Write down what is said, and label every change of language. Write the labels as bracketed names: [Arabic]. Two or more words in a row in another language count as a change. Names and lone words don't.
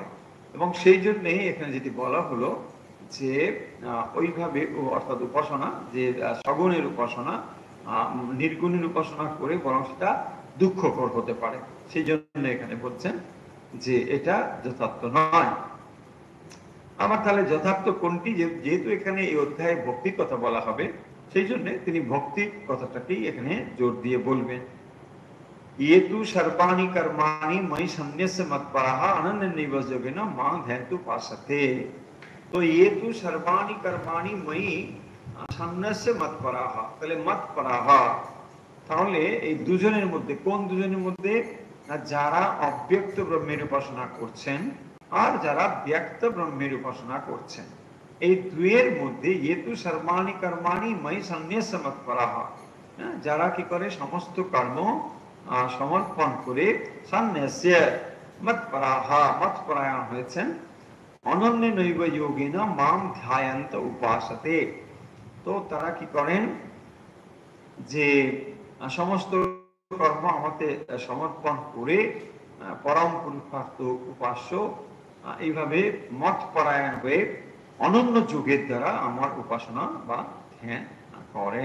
[Bangla] এবং সেই জন্যই এখানে যেটি বলা হলো যে ওইভাবে অর্থাৎ উপাসনা, যে সগুণের উপাসনা নির্গুণের উপাসনা করে বরং সেটা দুঃখকর হতে পারে। সেই জন্য এখানে বলছেন যে এটা যথার্থ নয়। আবার তাহলে যথার্থ কোনটি? যেহেতু এখানে এই অধ্যায়ে ভক্তির কথা বলা হবে, সেই জন্য তিনি ভক্তির কথাটাকেই এখানে জোর দিয়ে বলবেন। [Sanskrit] ये तु सर्वाणि कर्माणि मयि सन्न्यस्य मत्पराः अनन्येनैव योगेन मां ध्यायन्तु उपासते। [Bangla] तो [Sanskrit] ये तु सर्वाणि कर्माणि मयि সন্ন্যাসে মৎপরাহা, [Bangla] তাহলে মৎপরাহা তাহলে এই দুজনের মধ্যে কোন দুজনের মধ্যে? না যারা অব্যক্ত ব্রহ্মের উপাসনা করছেন আর যারা ব্যক্ত ব্রহ্মের উপাসনা করছেন, এই দুয়ের মধ্যে [Sanskrit] ইয়েতু সর্বাণি কর্মাণি ময়ি সন্ন্যাস মৎপরাহা, [Bangla] যারা কি করে সমস্ত কর্ম সমর্পণ করে [Sanskrit] সন্ন্যাস মৎপরাহা [Bangla] মৎপরায়ণ হয়েছেন, [Sanskrit] অনন্য নৈব যোগেন মাম ধ্যায়ন্ত উপাসতে। [Bangla] তো তারা কি করেন যে সমস্ত কর্ম আমাকে সমর্পণ করে পরম পুরুষার্থ উপাস্য এইভাবে মত পরায়ণ হয়ে অনন্য যোগের দ্বারা আমার উপাসনা বা ধ্যান করেন।